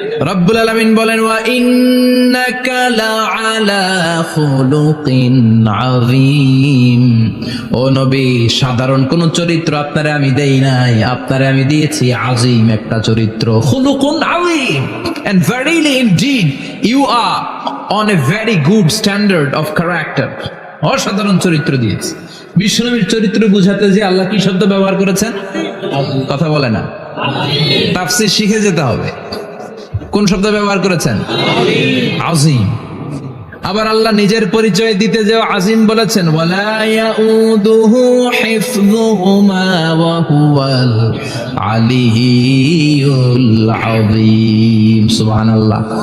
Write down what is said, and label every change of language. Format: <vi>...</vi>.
<ar>রব্বুল আলামিন বলেন ওয়া ইন্নাকা লাআলা খুলুকিন আযীম।</ar> <bn>ও নবী, সাধারণ কোন চরিত্র আপনারে আমি দেই নাই, আপনারে আমি দিয়েছি আযীম একটা চরিত্র, খুলুকুন আযীম।</bn> <en>And verily indeed you are on a very good standard of character.</en> <bn>অসাধারণ চরিত্র দিয়েছি। বিশ্বনবীর চরিত্র বুঝাতে যে আল্লাহ কি শব্দ ব্যবহার করেছেন? কথা বলে না, তাফসীর শিখে যেতে হবে। কোন শব্দ ব্যবহার করেছেন? আযীম। আবার আল্লাহ নিজের পরিচয় দিতে যে আযীম বলেছেন,</bn> <ar>ওয়ালা ইয়াউদুহু হিফযুহুমা ওয়া হুয়াল আলিয়্যুল আযীম।</ar> <bn>সুবহানাল্লাহ।</bn>